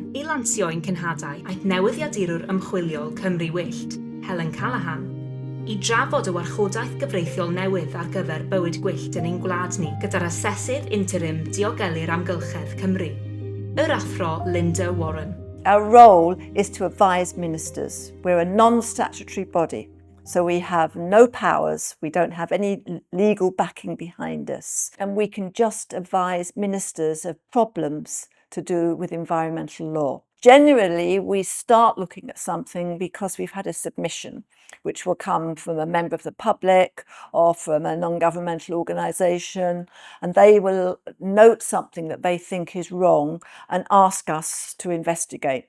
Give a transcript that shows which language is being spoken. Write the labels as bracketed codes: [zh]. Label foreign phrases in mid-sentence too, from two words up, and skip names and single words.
[cy] I lansio ein cynhadau, aeth newyddiadurwr ymchwiliol Cymru Wyllt, Helen Callahan, i drafod y warchodaeth gyfreithiol newydd ar gyfer bywyd gwyllt yn ein gwlad ni gyda'r asesydd interim diogelu'r amgylchedd Cymru, yr athro Linda Warren. [en] Our role is to advise ministers. We're a non-statutory body. So we have no powers, we don't have any legal backing behind us, and we can just advise ministers of problems to do with environmental law. Generally, we start looking at something because we've had a submission, which will come from a member of the public or from a non-governmental organisation, and they will note something that they think is wrong and ask us to investigate.